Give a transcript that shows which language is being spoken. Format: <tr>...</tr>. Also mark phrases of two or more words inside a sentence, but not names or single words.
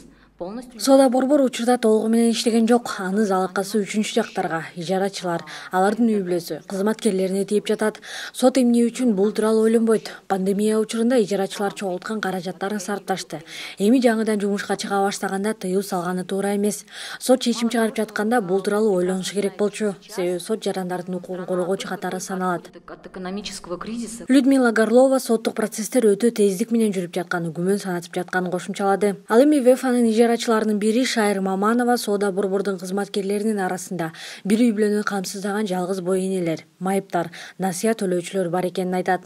<ky>Соода борбор учурда толугу менен иштеген жок. Аны залыккасы үчүнчү жактарга, ижарачылар, алардын үй бүлөсү, кызматкерлерине тийип жатат. Сот эмне үчүн бул тууралуу ойлонбойт. Пандемия учурунда ижарачылар чогулткан каражаттарын сарпташты. Эми жаңыдан жумушка чыга баштаганда тыюу салганы туура эмес. Сот чечим чыгарып жатканда бул тууралуу ойлонуш керек болчу. Себеби сот жарандардын укугун коргоочу катары саналат.</ky> <ru>От экономического кризиса</ru> <ky>Людмила Горлова соттук процесстер өтө тездик менен жүрүп жатканын, күмөн санатып жатканын кошумчалады. Ал эми ВЭФАнын ижарачыларынын бири Шайыр Маманова соода борбордун кызматкерлеринин арасында бир үй бүлөнү камсыздаган жалгыз бой энелер, майыптар, насыя төлөөчүлөр бар экенин айтат.</ky>